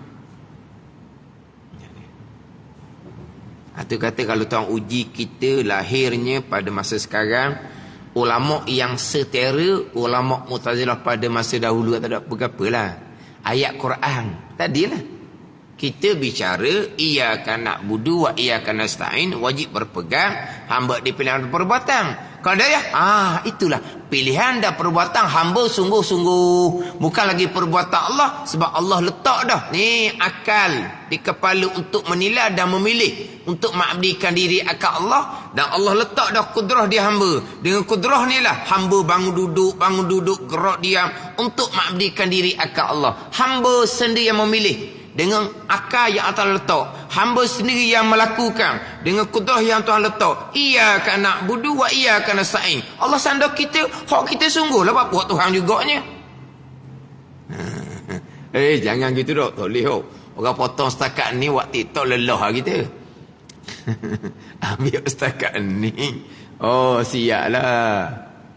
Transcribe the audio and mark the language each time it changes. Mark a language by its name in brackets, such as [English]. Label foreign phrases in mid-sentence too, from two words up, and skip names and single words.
[Malay] Itu kata kalau tuan uji kita lahirnya pada masa sekarang, ulama yang setera ulama Mu'tazilah pada masa dahulu tak ada apa-apalah. Ayat Quran tadilah. Kita bicara [Arabic] إياك نعبد وإياك نستعين, [Malay] wajib berpegang hamba di pilihan perbuatan. Kalau dia itulah pilihan dan perbuatan hamba sungguh-sungguh, bukan lagi perbuatan Allah, sebab Allah letak dah ni akal di kepala untuk menilai dan memilih untuk mengabdikan diri akan Allah, dan Allah letak dah kudrah di hamba. Dengan kudrah ni lah hamba bangun duduk, gerak diam untuk mengabdikan diri akan Allah. Hamba sendiri yang memilih dengan akal yang Allah letak. Hamba sendiri yang melakukan dengan kudrah yang Tuhan letak. [Arabic] إياك نعبد وإياك نستعين. [Malay] Allah sandar kita, hak kita sungguh lah buat Tuhan juganya. Jangan gitu dok, tak boleh. Orang potong setakat ni buat TikTok lelah kita. Ambil setakat ni. Oh, siap lah.